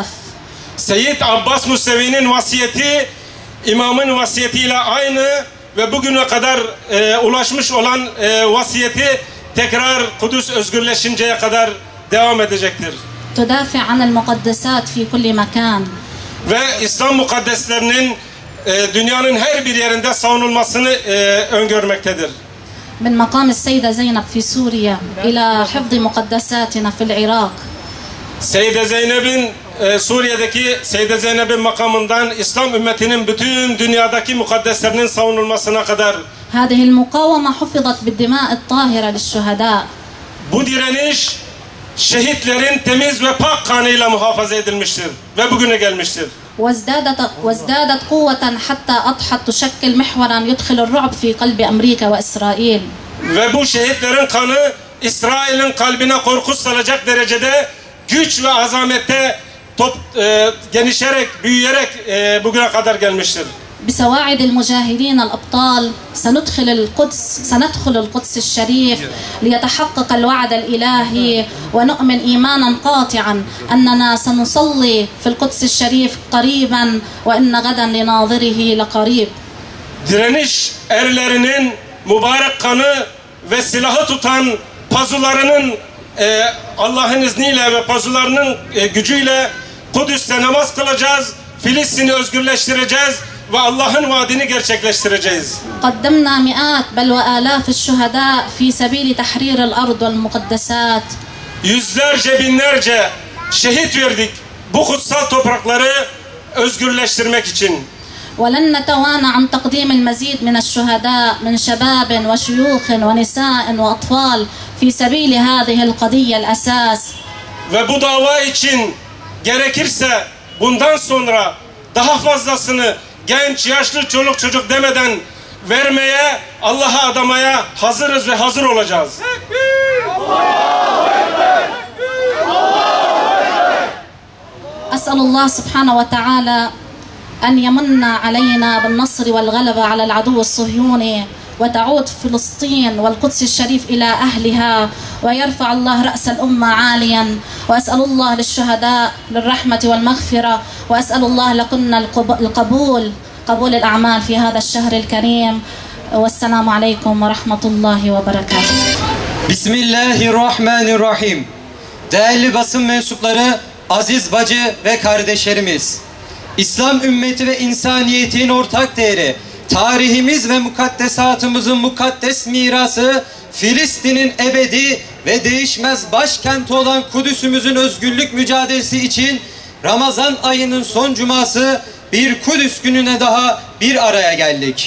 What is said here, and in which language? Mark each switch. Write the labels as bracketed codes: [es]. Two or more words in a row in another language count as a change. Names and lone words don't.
[tr] Seyyid Abbas Musevi'nin vasiyeti imamın vasiyetiyle aynı ve bugüne kadar ulaşmış olan vasiyeti tekrar Kudüs özgürleşinceye kadar devam edecektir. [ar] تدافع عن المقدسات في كل مكان. [tr] Ve İslam mukaddeslerinin dünyanın her bir yerinde savunulmasını öngörmektedir. [ar] من مقام السيدة زينب في سوريا إلى حفظ مقدساتنا في العراق. [tr] Suriye'deki Seyyide Zeynep'in makamından İslam ümmetinin bütün dünyadaki mukaddeslerinin savunulmasına kadar [ar] هذه المقاومة حفظت بالدماء الطاهرة للشهداء. [tr] Bu direniş şehitlerin temiz ve pak kanıyla muhafaza edilmiştir ve bugüne gelmiştir. [ar] وازدادت قوة حتى أضحت تشكل محورا يدخل الرعب في قلب أمريكا وإسرائيل. [tr] Ve bu şehitlerin kanı İsrail'in kalbine korku salacak derecede güç ve azamette genişerek, büyüyerek bugüne kadar gelmiştir. [ar] بسواعد المجاهدين الأبطال سندخل القدس الشريف ليتحقق الوعد الإلهي ونؤمن إيمانا قاطعا أننا سنصلي في القدس الشريف قريبا وإن غدا لناظره لقريب. [tr] Direniş erlerinin mübarek kanı ve silahı tutan pazularının Allah'ın izniyle ve pazularının gücüyle Kudüs'te namaz kılacağız. Filistin'i özgürleştireceğiz ve Allah'ın vaadini gerçekleştireceğiz. [ar] قدمنا مئات بل وآلاف الشهداء في سبيل تحرير الأرض والمقدسات. [tr] Yüzlerce binlerce şehit verdik bu kutsal toprakları özgürleştirmek için. [ar] ولن نتوانى عن تقديم المزيد من الشهداء من شباب وشيوخ ونساء وأطفال في سبيل هذه القضية الأساس. [tr] Ve bu dava için gerekirse bundan sonra daha fazlasını genç, yaşlı, çoluk çocuk demeden vermeye, Allah'a adamaya hazırız ve hazır olacağız. [ar] أسأل الله سبحانه وتعالى أن يمن علينا بالنصر والغلبة على العدو الصهيوني وتعود فلسطين والقدس الشريف إلى أهلها ويرفع الله رأس الأمة عاليا. وأسأل الله للشهداء للرحمة والمغفرة وأسأل الله لكن قبول الأعمال في هذا الشهر الكريم. والسلام عليكم ورحمة الله وبركاته. Bismillahirrahmanirrahim. [tr] Değerli basın mensupları, aziz bacı ve kardeşlerimiz, İslam ümmeti ve insaniyetin ortak değeri, tarihimiz ve mukaddesatımızın mukaddes mirası, Filistin'in ebedi ve değişmez başkenti olan Kudüs'ümüzün özgürlük mücadelesi için Ramazan ayının son cuması bir Kudüs gününe daha bir araya geldik.